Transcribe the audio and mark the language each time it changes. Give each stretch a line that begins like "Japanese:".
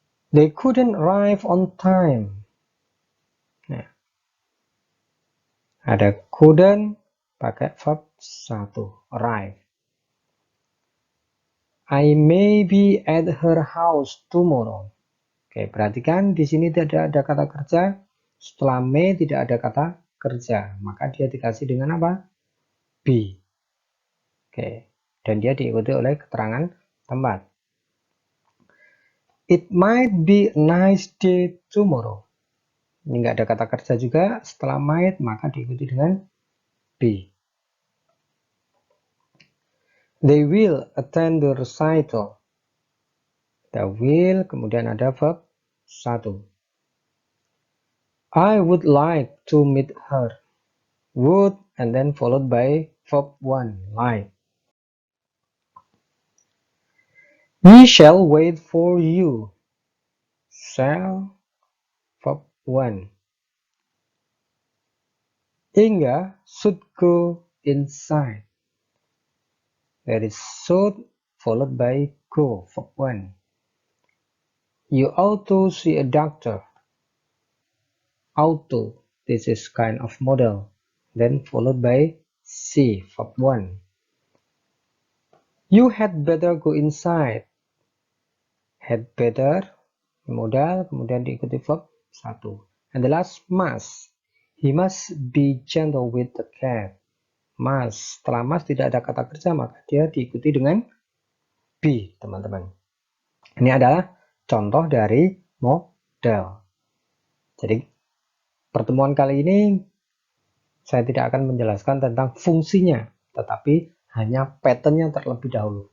English: They couldn't arrive on time.
Indonesian: Nah, ada
English: couldn't
Indonesian: pakai
English: verb 1, arrive. I may be at her house tomorrow.
Indonesian: Oke, perhatikan di sini tidak ada kata kerja. Setelah may tidak ada kata kerja, maka dia dikasih dengan apa? Be. Oke, dan dia diikuti oleh keterangan tempat.
English: It might be a nice day tomorrow.
Indonesian: Ini nggak ada kata kerja juga. Setelah might maka diikuti dengan be.
English: They will attend the recital. The will,
Indonesian: kemudian ada
English: verb 1. I would like to meet her. Would, and then followed by verb 1, like. We shall wait for you. Shall, verb 1. Inga should go inside. There is should followed by go, verb 1. You ought to see a doctor. Ought to, this is kind of modal. Then followed by see, verb 1. You had better go inside.
Indonesian: Had better, modal, kemudian diikuti verb 1.
English: And the last, must. He must be gentle with the cat.
Indonesian: Must, setelah must tidak ada kata kerja, maka dia diikuti dengan be, teman-teman. Ini adalah contoh dari modal. Jadi pertemuan kali ini saya tidak akan menjelaskan tentang fungsinya, tetapi hanya patternnya terlebih dahulu.